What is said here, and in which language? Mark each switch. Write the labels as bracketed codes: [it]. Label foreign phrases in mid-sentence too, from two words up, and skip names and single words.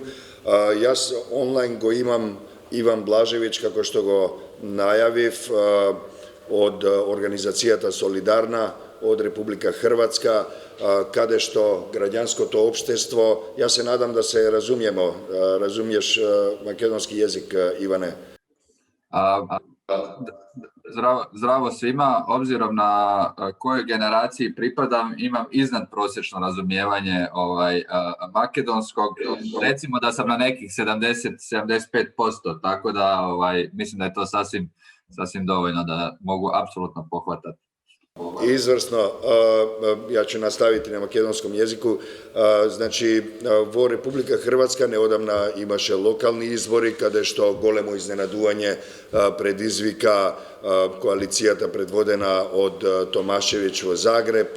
[mk] Јас онлайн го имам Иван Блажевиќ, како што го најавив, од организацијата Солидарна, од Република Хрватска, каде што граѓанското општество, јас се надам да се разумеме, разумеш македонски јазик, Иване? [hr] Zdravo svima, obzirom na kojoj generaciji pripadam, imam iznadprosječno razumijevanje makedonskog. Recimo da sam na nekih 70-75%, tako da mislim da je to sasvim dovoljno da mogu apsolutno pohvatati. [sr] Изврсно, ја ќе наставити на македонском јазику. [mk] Значи, во Република Хрватска неодамна имаше локални избори, каде што големо изненадување предизвика коалицијата предводена од Томашевиќ во Загреб.